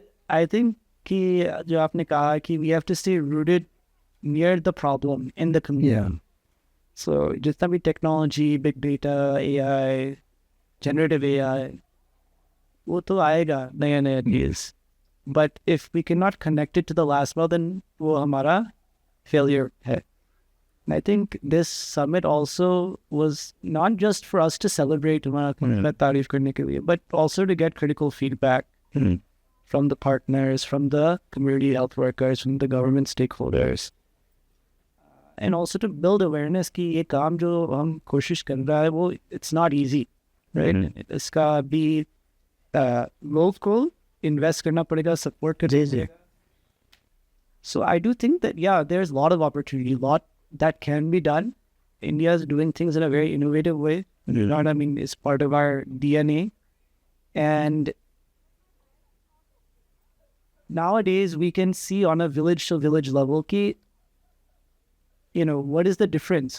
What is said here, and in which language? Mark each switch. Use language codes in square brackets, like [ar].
[en] I think [hi] कि जो आपने कहा कि [en] We have to stay rooted near the problem in the community. [hi] सो जितना भी technology, big data, AI, generative AI, वो तो आएगा नया नया चीज़, [en] but if we can not connect it to the last mile, then [hi] वो हमारा फेलियर है। [en] And I think this summit also was not just for us to celebrate [hi] हमारा तारीफ करने के लिए, [en] but also to get critical feedback from the partners, from the community health workers, from the government stakeholders, and also to build awareness [hi] कि ये काम जो हम कोशिश कर रहा है वो [en] it's not easy, right? [hi] इसका भी लोग को invest करना पड़ेगा, support करना पड़ेगा. [en] So I do think that there's a lot of opportunity, lot that can be done. India is doing things in a very innovative way. You know what I mean? It's part of our DNA. And nowadays we can see on a village to village level ki, you know, what is the difference?